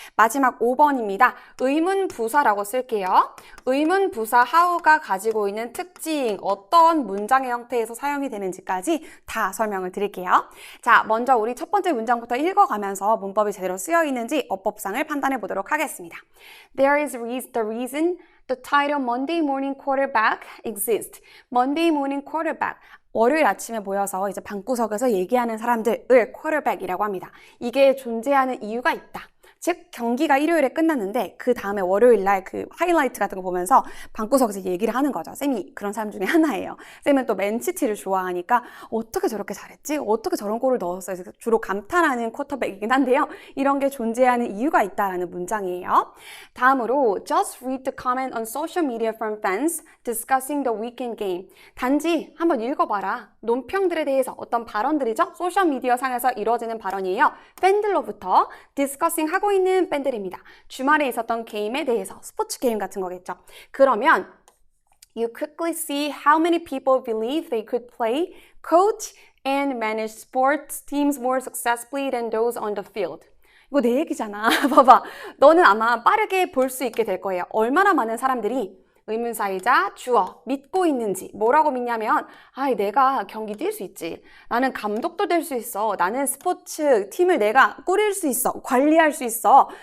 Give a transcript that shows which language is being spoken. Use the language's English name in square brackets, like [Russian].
[Korean] 마지막 5번입니다. 의문부사라고 쓸게요. 의문부사 how가 가지고 있는 특징, 어떤 문장의 형태에서 사용이 되는지까지 다 설명을 드릴게요. 자, 먼저 우리 첫 번째 문장부터 읽어가면서 문법이 제대로 쓰여 있는지 어법상을 판단해 보도록 하겠습니다. [English] There is the reason the title Monday Morning Quarterback exists. Monday Morning Quarterback. [Korean] 월요일 아침에 모여서 이제 방구석에서 얘기하는 사람들을 quarterback이라고 합니다. 이게 존재하는 이유가 있다. 즉 경기가 일요일에 끝났는데 그 다음에 월요일 날 그 하이라이트 같은 거 보면서 방구석에서 얘기를 하는 거죠. 쌤이 그런 사람 중에 하나예요. 쌤은 또 맨시티를 좋아하니까 어떻게 저렇게 잘했지? 어떻게 저런 골을 넣었어요? 주로 감탄하는 쿼터백이긴 한데요. 이런 게 존재하는 이유가 있다라는 문장이에요. 다음으로 [English] just read the comment on social media from fans discussing the weekend game. [Korean] 단지 한번 읽어봐라. 논평들에 대해서 어떤 발언들이죠? 소셜미디어 상에서 이루어지는 발언이에요. 팬들로부터 discussing 하고 있는 팬들입니다. 주말에 있었던 게임에 대해서 스포츠 게임 같은 거겠죠. 그러면 [English] you quickly see how many people believe they could play, coach, and manage sports teams more successfully than those on the field. [Korean] 이거 내 얘기잖아. 봐봐. 너는 아마 빠르게 볼 수 있게 될 거예요. 얼마나 많은 사람들이 의문사이자 주어, 믿고 있는지. 뭐라고 믿냐면 내가 경기 뛸 수 있지. 나는 감독도 될 수 있어. 나는 스포츠 팀을 내가 꾸릴 수 있어. 관리할 수 있어.